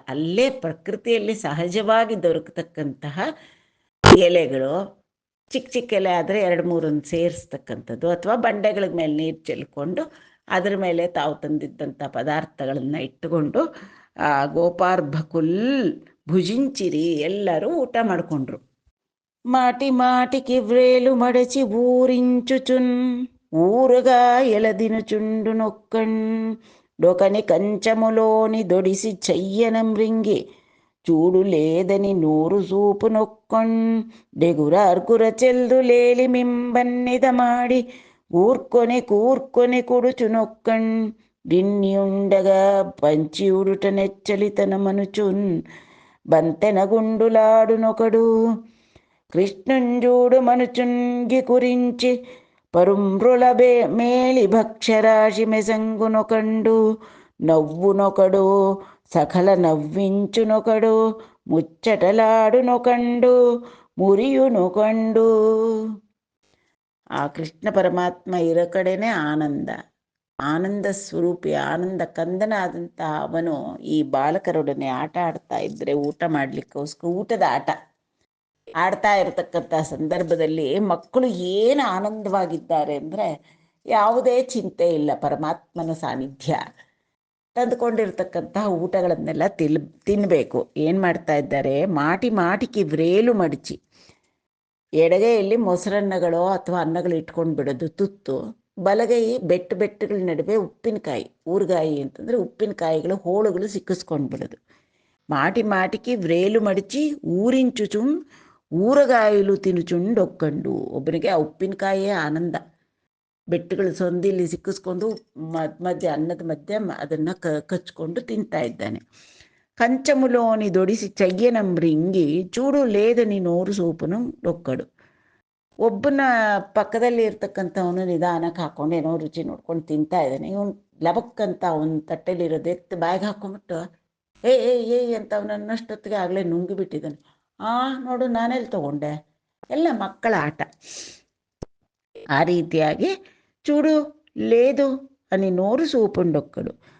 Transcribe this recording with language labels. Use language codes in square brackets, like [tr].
[kn] ಅಲ್ಲೇ ಪ್ರಕೃತಿಯಲ್ಲಿ ಸಹಜವಾಗಿ ದೊರಕತಕ್ಕಂತಹ ಎಲೆಗಳು, ಚಿಕ್ಕ ಚಿಕ್ಕ ಎಲೆ ಆದರೆ 2-3 ಸೇರಿಸ್ತಕ್ಕಂಥದ್ದು, ಅಥವಾ ಬಂಡೆಗಳ ಮೇಲೆ ನೀರು ಚೆಲ್ಕೊಂಡು ಅದ್ರ ಮೇಲೆ ತಾವು ತಂದಿದ್ದಂಥ ಪದಾರ್ಥಗಳನ್ನು ಇಟ್ಟುಕೊಂಡು [te] ಗೋಪಾರ್ಭಕುಲ್ ಭುಜಿಂಚಿರಿ, [kn] ಎಲ್ಲರೂ ಊಟ ಮಾಡಿಕೊಂಡ್ರು. [te] మాటి మాటికి వ్రేలు మడచి ఊరించుచున్ ఊరుగా ఎలదినుచుండు నొక్కన్ డొకని కంచములోని దొడిసి చెయ్యనం రింగి చూడు లేదని నూరు సూపు నొక్కన్ డెగురార్కుర చెల్దు లేలి మింబన్నిద ಮಾಡಿ ಕೂರ್ಕೊನೆ ಕುಡುಚು ನೊಕ್ಕಣ್ ಡಿನ್ನಿಯುಂಡಗ పంచియుడుట నెచ్చలితన మనుచున్ బంతెన గుండులాడు నొకడు కృష్ణుంజూడు మనుచున్గి కురించి పరుంబ్రుల మేలి భక్షరాశి మెసంగునొకండు నవ్వునొకడు సకల నవ్వించునొకడు ముచ్చటలాడునొకండు ಮುರಿಯುನೊಕಂಡು. [kn] ಆ ಕೃಷ್ಣ ಪರಮಾತ್ಮ ಇರೋ ಕಡೆನೇ ಆನಂದ ಸ್ವರೂಪಿ, ಆನಂದ ಕಂದನಾದಂಥ ಅವನು ಈ ಬಾಲಕರೊಡನೆ ಆಟ ಆಡ್ತಾ ಇದ್ದರೆ, ಊಟ ಮಾಡಲಿಕ್ಕೋಸ್ಕರ ಊಟದ ಆಟ ಆಡ್ತಾ ಇರತಕ್ಕಂಥ ಸಂದರ್ಭದಲ್ಲಿ ಮಕ್ಕಳು ಏನು ಆನಂದವಾಗಿದ್ದಾರೆ ಅಂದರೆ, ಯಾವುದೇ ಚಿಂತೆ ಇಲ್ಲ, ಪರಮಾತ್ಮನ ಸಾನ್ನಿಧ್ಯ. ತಂದುಕೊಂಡಿರ್ತಕ್ಕಂತಹ ಊಟಗಳನ್ನೆಲ್ಲ ತಿನ್ನಬೇಕು. ಏನು ಮಾಡ್ತಾ ಇದ್ದಾರೆ, [te] ಮಾಟಿಗೆ ವ್ರೇಲು ಮಡಚಿ, [kn] ಎಡಗೈಯಲ್ಲಿ ಮೊಸರನ್ನಗಳೋ ಅಥವಾ ಅನ್ನಗಳು ಇಟ್ಕೊಂಡು ಬಿಡೋದು ತುತ್ತು, ಬಲಗೈ ಬೆಟ್ಟಗಳ ನಡುವೆ ಉಪ್ಪಿನಕಾಯಿ, ಊறுಗಾಯಿ ಅಂತಂದರೆ ಉಪ್ಪಿನಕಾಯಿಗಳು ಹೋಳುಗಳು ಸಿಕ್ಕಿಸ್ಕೊಂಡು ಬಿಡೋದು. [te] మాటికి వ్రేలు మడిచి ఊరించుచుం ఊరಗಾಯಲು ತಿನುಚುಂಡೊಕ್ಕಂಡು. [kn] ಒಬ್ಬನಿಗೆ ಆ ಉಪ್ಪಿನಕಾಯಿಯೇ ಆನಂದ. ಬೆಟ್ಟಗಳು ಸೊಂದಿಲ್ಲಿ ಸಿಕ್ಕಿಸ್ಕೊಂಡು ಮಧ್ಯೆ ಅನ್ನದ ಮಧ್ಯೆ ಅದನ್ನು ಕಚ್ಕೊಂಡು ತಿಂತಾ ಇದ್ದಾನೆ. [te] కంచములోని దొడిసి చెయ్యనంబ్రింగి చూడు లేదని నోರು ಸೂಪನು ಡೊಕ್ಕಡು. [kn] ಒಬ್ಬನ ಪಕ್ಕದಲ್ಲಿ ಇರ್ತಕ್ಕಂಥವನು ನಿಧಾನಕ್ಕೆ ಹಾಕೊಂಡು ಏನೋ ರುಚಿ ನೋಡ್ಕೊಂಡು ತಿಂತಾ ಇದ್ದಾನೆ. ಇವನು ಲಬಕ್ಕಂತ ಅವನ ತಟ್ಟೆಲಿರೋದು ಎತ್ತು ಬಾಯಿಗೆ ಹಾಕೊಂಡ್ಬಿಟ್ಟು ಏಯ್ ಅಂತ ಅವನನ್ನಷ್ಟೊತ್ತಿಗೆ ಆಗಲೇ ನುಂಗಿಬಿಟ್ಟಿದ್ದಾನೆ. ನೋಡು ನಾನೆಲ್ಲಿ ತಗೊಂಡೆ, ಎಲ್ಲ ಮಕ್ಕಳ ಆಟ. ಆ ರೀತಿಯಾಗಿ [te] చూడు లేదు అని నోరు ಸೂಪುಂಡೊಕ್ಕಡು.